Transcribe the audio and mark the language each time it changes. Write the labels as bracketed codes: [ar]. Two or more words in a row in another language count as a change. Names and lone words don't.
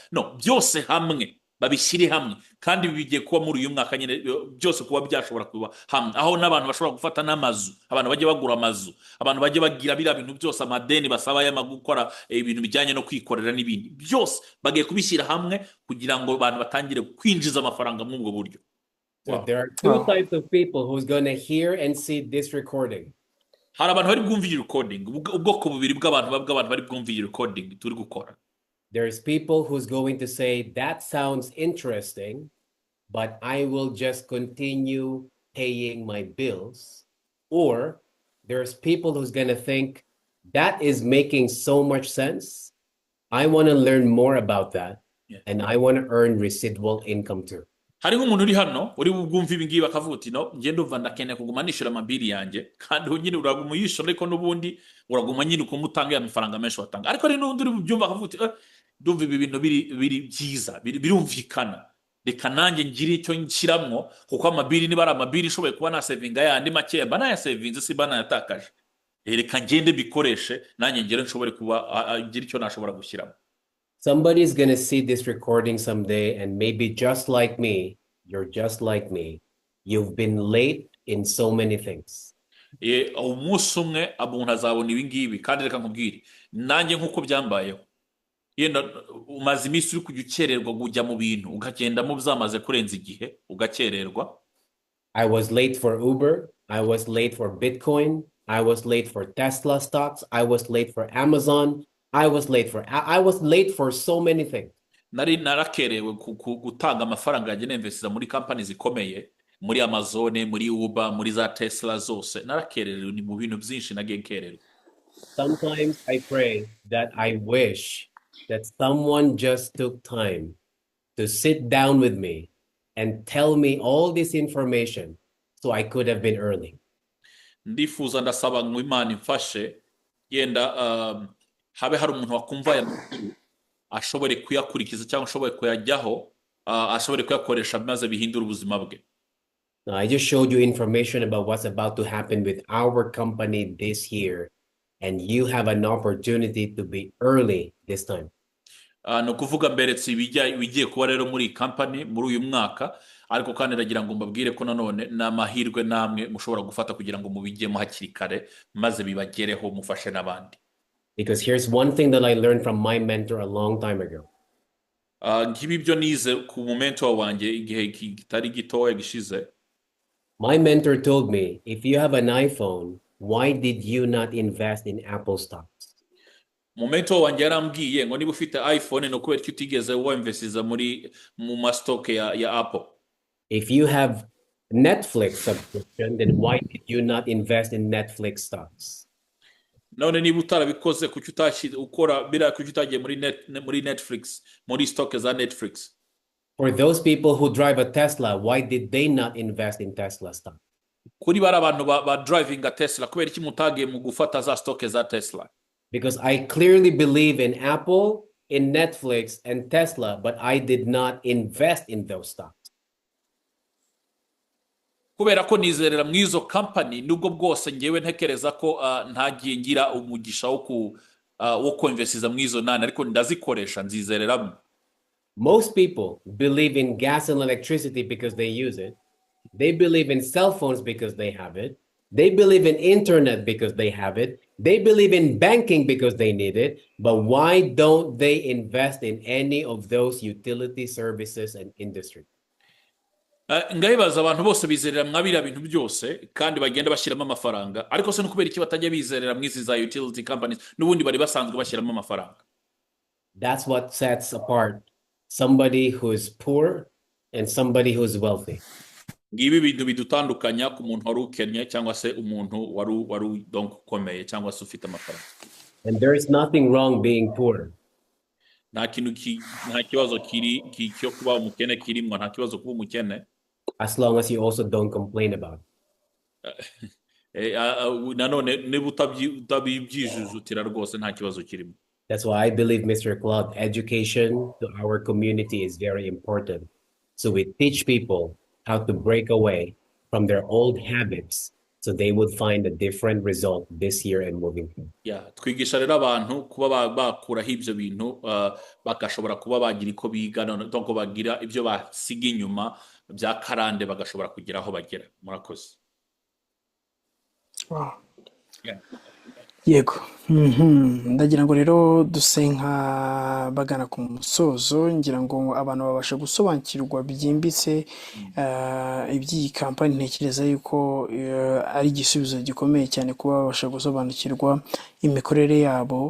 [rw] No, byose hamwe babishyire hamwe, kandi bigiye kuba muri uyu mwaka nyine byose kuba byashobora kuba hamwe, aho n'abantu bashobora gufata n'amazu, abantu bajye bagura amazu, abantu bajye bagira bira bintu byose, amadeni basaba y'amagukora ibintu bijyanye no kwikorera n'ibindi byose bagiye kubishyira hamwe kugira ngo abantu batangire kwinjiza amafaranga muri ubwo buryo. [en] So there are two types of people who's going to hear and see this recording. [rw] Hari abantu bari bwumva iyi recording, ubwoko bubiri bw'abantu bari bwumva iyi recording turi gukora. [en] There's people who's going to say, that sounds interesting, but I will just continue paying my bills. Or there's people who's going to think, that is making so much sense. I want to learn more about that. Yeah. And I want to earn residual income too. [rw] Hari nk'umuntu uri hano uri bwumva ibi ngibi akavuga uti no ngende uva ndakeneye kuguma nishura amabiri yanjye, kandi nyine uraguma yishura ariko n'ubundi uraguma nyine ukumutanga ya mafaranga menshi watanga, ariko ari n'undi uri byumva akavuga uti ndumva ibi bintu biri byiza birumvikana, reka nanjye ngire icyo nshiramwo kuko amabiri niba ari amabiri ishoboye kuba na savinga yandi make bana ya savinze si bana yatakaje, reka ngende bikoreshe nanjye ngire nshobore kuba ngira icyo nashobora gushyiramo. [en] Somebody is going to see this recording someday, and maybe just like me, you're just like me. You've been late in so many things. [rw] Umunsi umwe umuntu azabona ibi ngibi, kandi reka nkubwire nanjye nk'uko byambayeho, yenda umaze iminsi uri kujya ukererwa kujya mu bintu ukagendamo byamaze kurenza igihe ugakererwa. [en] I was late for Uber, I was late for Bitcoin, I was late for Tesla stocks, I was late for Amazon, I was late for so many things. [rw] Narakerewe gutanga amafaranga yagiye investiza muri company zikomeye, muri Amazon, muri Uber, muri za Tesla zose. Narakerewe ni mu bintu byinshi nagiye nkererwa. [en] Sometimes I pray that I wish that someone just took time to sit down with me and tell me all this information so I could have been early. [rw] Ndifuza ndasaba ngo Imana imfashe yenda habe hari umuntu wakumva ya makuru ashobore kuyakurikiza cyangwa ashobore kuyajyaho ashobore kuyakoresha maze bihindura ubuzima bwe. [en] Now, I just showed you information about what's about to happen with our company this year, and you have an opportunity to be early this time. [rw] No kuvuga mberetse bigiye kuba rero muri company muri uyu mwaka, ariko kandi ndagira ngo mbabwire ko nanone n'amahirwe namwe mushobora gufata kugira ngo mubigemo hakiri kare maze bibagereho mufashe n'abandi. [en] Because here's one thing that I learned from my mentor a long time ago. [rw] Ngibi byo nize ku mentor wanjye igihe kitari gitoya gishize. [en] My mentor told me, if you have an iPhone, why did you not invest in Apple stocks? [rw] Mentor wanjye yarambwiye ngo niba ufite iPhone no kubera ko utigeze wemvesiza mu mastock ya Apple. [en] If you have Netflix subscription, then why did you not invest in Netflix stocks? [rw] None niba utarabikoze kuki ukora bira kuki utagiye muri Netflix muri stock za Netflix. [en] For those people who drive a Tesla, why did they not invest in Tesla stock? [rw] Kuri bara abantu ba [en] driving a Tesla [rw] kubera iki mutagiye mu gufata za stock za Tesla. [en] Because I clearly believe in Apple, in Netflix, and Tesla, but I did not invest in those stocks. [rw] Kubera ko nizerera mu izo company nubwo bwose ngewe ntekereza ko ntagiye ngira umugisha wo kuinvestiza mu izo nane ariko ndazikoresha nzizereramo. [en] Most people believe in gas and electricity because they use it. They believe in cell phones because they have it. They believe in internet because they have it. They believe in banking because they need it. But why don't they invest in any of those utility services and industry? [rw] Ngayibaza abantu bose bizerera mwabira bintu byose kandi bagenda bashyiramo amafaranga ariko se no kubera iki batajya bizerera mwizi za [en] utility companies [rw] n'ubundi bari basanzwe bashyiramo amafaranga. [en] That's what sets apart somebody who is poor and somebody who is wealthy. [rw] Ngibi bintu bidutandukanya ku muntu wari ukennye cyangwa se umuntu wari donc ukomeye cyangwa se ufite amafaranga. [en] And there is nothing wrong being poor. [rw] Nta kibazo kiri cyo kuba umukene kirimo, nta kibazo kuba umukene. [en] As long as you also don't complain about it. [rw] Nanone niba utabibyijujutira rwose nta kibazo kirimo. [en] That's why I believe, Mr. Claude, education to our community is very important. So we teach people how to break away from their old habits so they would find a different result this year and moving forward. Yeah, [rw] twigisha rero abantu kuba bakuraho ibyo bintu bagashobora kuba bagira iko biga donc bagira ibyo basiga inyuma bya karande bagashobora kugira aho bagera. Murakoze. [en] Wow. Yeah. [rw] Yego. Ndagira ngo rero dusenka bagana ku musozo ngira ngo abantu babasha gusobanukirwa byimbitse iby'iyi kampani ntekereza yuko ari igisubizo gikomeye cyane kuba babasha gusobanukirwa imikorere yabo.